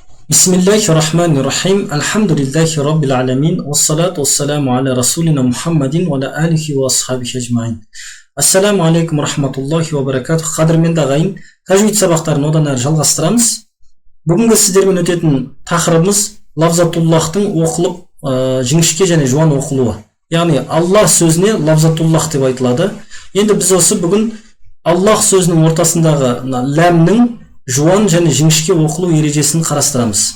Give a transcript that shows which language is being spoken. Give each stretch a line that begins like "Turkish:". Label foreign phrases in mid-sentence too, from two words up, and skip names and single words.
Arabic: Bismillahirrahmanirrahim. Alhamdulillahi rabbil alamin. Wassalatu wassalamu ala rasulina Muhammadin wa ala alihi wa ashabihi ajma'in. السلام عليكم رحمة الله و بركاته.
Kazakh: Қадірменді ағайын, тәжвид сабақтарын одан әрі жалғастырамыз. Бүгінгі сіздермен өтетін тақырыбымыз лавзатуллахтың оқылып, жіңішке және жуан оқылуы. Яғни Аллах сөзіне лавзатуллах деп айтылады. Енді біз осы бүгін Аллах сөзінің ортасындағы ләмнің жуан және жіңішке оқылу ережесін қарастырамыз.